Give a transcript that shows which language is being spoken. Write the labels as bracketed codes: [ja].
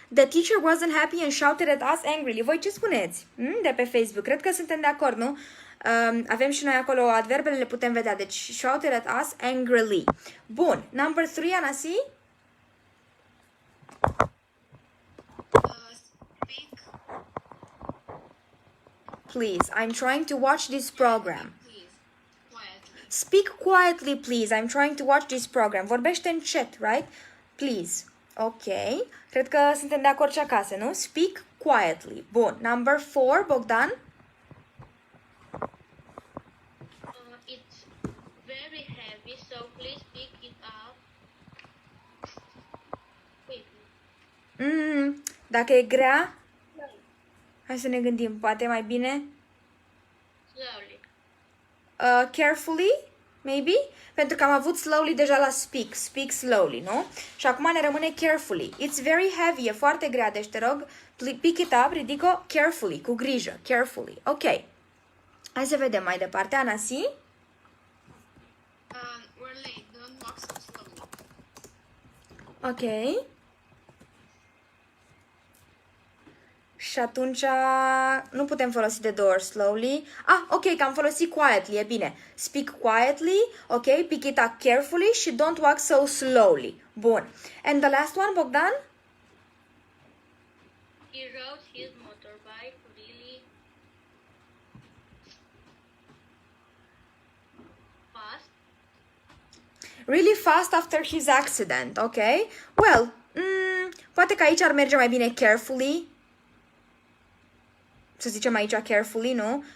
[en] The teacher wasn't happy and shouted at us angrily. [ro] Voi ce spuneți? De pe Facebook. Cred că suntem de acord, nu? Avem și noi acolo adverbele, le putem vedea. [en] Deci, shouted at us angrily. Bun. Number 3, Anasi? Speak. Please, I'm trying to watch this program. Please. Quietly. Speak quietly, please. I'm trying to watch this program. [ro] Vorbește în chat, [en] right? Please. Ok. [ro] Cred că suntem de acord și acasă, nu? [en] Speak quietly. Bun. Number 4, Bogdan? It's very heavy, so please pick it up quickly. [ro] Dacă e grea, hai să ne gândim. Poate mai bine? [en] Slowly. Carefully, maybe? [ro] Pentru că am avut slowly deja la speak. [en] Speak slowly, [ro] nu? Și acum ne rămâne carefully. [en] It's very heavy, [ro] e foarte grea, deci te rog, [en] pick it up, [ro] ridic-o carefully, cu grijă, carefully. Ok. Hai să vedem mai departe. Anasi? [en] We're late. Don't walk so slowly. Ok. [ro] Și atunci nu putem folosi de două ori slowly. Ok, că am folosit quietly, e bine. [en] Speak quietly, ok, pick it up carefully și don't walk so slowly. Bun. And the last one, Bogdan? He rode his motorbike really fast. Really fast after his accident, ok? [ro] Well, poate că aici ar merge mai bine carefully. Să zicem aici carefully, nu?